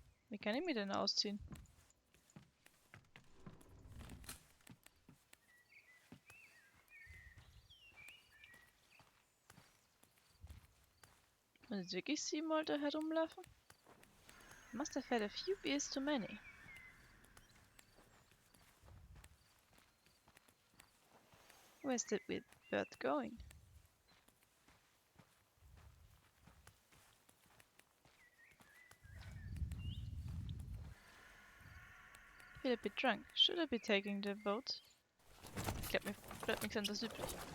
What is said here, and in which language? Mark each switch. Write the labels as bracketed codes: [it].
[de] Wie kann ich mich denn ausziehen? Muss jetzt wirklich 7 Mal da herumlaufen? [en] Must have had a few beers too many. Where's that weird bird going? Feel a bit drunk. Should I be taking the boat? [de] Ich glaube, mir bleibt nichts anderes übrig.